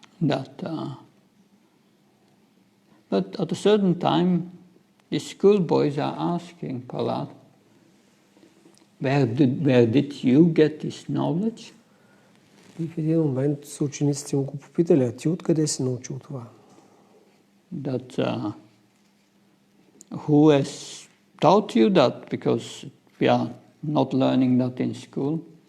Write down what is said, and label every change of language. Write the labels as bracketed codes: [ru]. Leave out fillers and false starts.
[en] That, but at a certain time, the schoolboys are asking Prahlad, where did you get this knowledge? [bg] И в един момент учениците му го попитали, а ти откъде си научил това? [en] That who has taught you that? Because we are not learning that in school.